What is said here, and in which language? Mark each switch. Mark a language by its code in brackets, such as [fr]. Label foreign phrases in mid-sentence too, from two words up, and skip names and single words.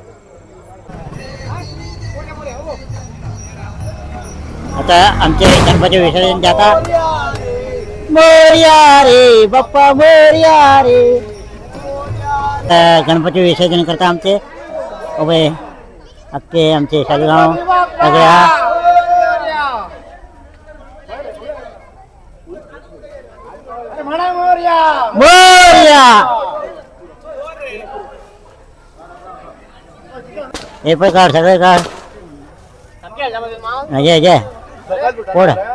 [kok] आता आमचे गणपती विसर्जन जाता मोरया रे बाप्पा मोरया रे गणपती विसर्जन करता आमचे पळय अख्खे आमचे सालिगांव सगळे मोरया हे पण काढ सगळे काढ जय कोण